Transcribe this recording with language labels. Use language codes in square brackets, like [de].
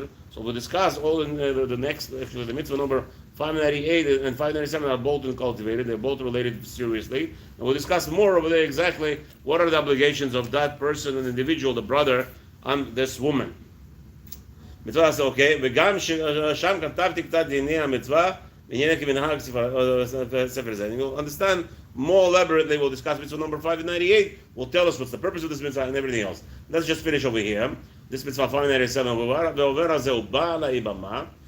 [en] So we'll discuss all in the next, actually the mitzvah number 598 and 597 are both cultivated. They're both related seriously. And we'll discuss more over there exactly what are the obligations of that person, an individual, the brother, on this woman. Mitzvah says, okay, [he] וגם שם כתבתי קצת דיני המצווה, בענייני כמנהג ספר זה. [en] And you'll understand more elaborately. We'll discuss mitzvah number 598. Will tell us what's the purpose of this mitzvah and everything else. Let's just finish over here. This mitzvah 597. [he] ועובר הזה הוא בא לאיבמה.